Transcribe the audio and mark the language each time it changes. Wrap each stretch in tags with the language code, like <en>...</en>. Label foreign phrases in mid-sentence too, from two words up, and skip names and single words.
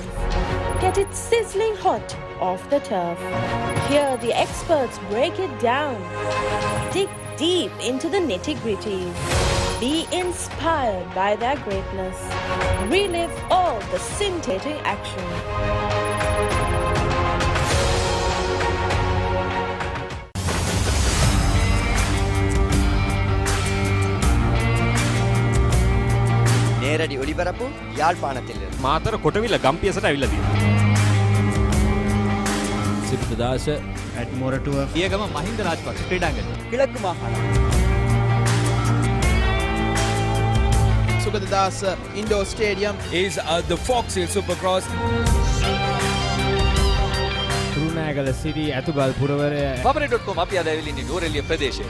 <en>Get it sizzling hot off the turf. Hear the experts break it down. Dig deep into the nitty-gritties. Be inspired by their greatness. Relive all the scintillating action.</en> <ta>நேரடி ஒளிபரப்பு யாழ்ப்பாணத்திலிருந்து.</ta> <si>මාතර කොටවිල ගම්පියසට ඇවිල්ලා තියෙනවා.</si> <en>Isipatana at Moratu</en> <si>පියගම මහින්ද රාජපක්ෂ ක්‍රීඩාංගණය.</si> <ta>கிழக்கு மாகாணம்.</ta> <en>Sugadadasa Indoor Stadium is the Fox Hill Supercross.</en> <si>True කුරුණෑගල සිටි ඇතුගල් පුරවරය Papare.com අපි අද ඇවිල්ලා ඉන්නේ නුවරඑළිය ප්‍රදේශයට.</si>